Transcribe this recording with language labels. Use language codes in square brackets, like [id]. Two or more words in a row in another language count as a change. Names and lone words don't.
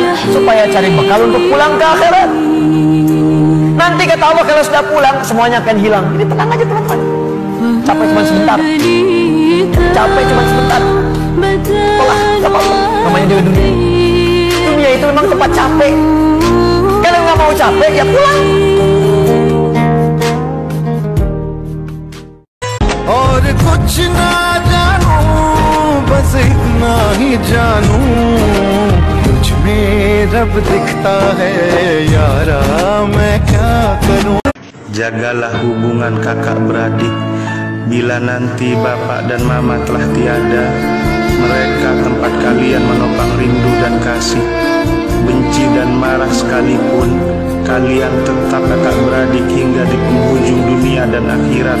[id] Supaya cari bekal untuk pulang ke akhirat. Nanti kata Allah kalau sudah pulang, semuanya akan hilang. Jadi tenang aja teman-teman. Capek cuma sebentar. Capek cuma sebentar. Tolak, gak apa-apa. Namanya juga dunia. Dunia itu memang tempat capek. Kalau nggak mau capek, ya pulang. [hi] और कुछ ना जानू बस इतना ही जानू तुझ में रब दिखता है यारा मैं क्या करूं. [id] Jagalah hubungan kakak beradik. Bila nanti bapak dan mama telah tiada, mereka tempat kalian menopang rindu dan kasih. Benci dan marah sekalipun, kalian tetap kakak beradik hingga di penghujung dunia dan akhirat.